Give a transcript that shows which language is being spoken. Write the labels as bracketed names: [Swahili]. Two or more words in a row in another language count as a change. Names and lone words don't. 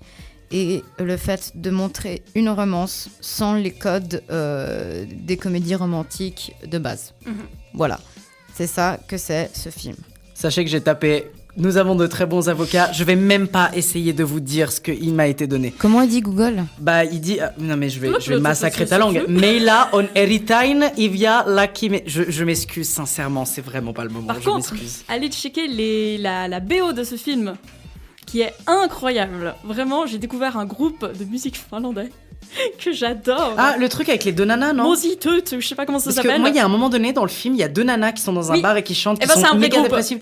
[French] Et le fait de montrer une romance sans les codes des comédies romantiques de base. Voilà, c'est ça que c'est ce film. Sachez que j'ai tapé « Nous avons de très bons avocats ». Je vais même pas essayer de vous dire ce qu'il m'a été donné. Comment il dit Google ? Bah, il dit... non, mais je vais massacrer ta langue. [Finnish] « Meila on eritain ivia laki... [French] » Je m'excuse, sincèrement, c'est vraiment pas le moment. Par contre, allez checker la BO de ce film, qui est incroyable. Vraiment, j'ai découvert un groupe de musique finlandais que j'adore. Ah, le truc avec les deux nanas, non ? Mositut, je sais pas comment ça s'appelle. Parce que moi, il y a un moment donné dans le film, il y a deux nanas qui sont dans un bar et qui chantent, qui sont méga dépressives.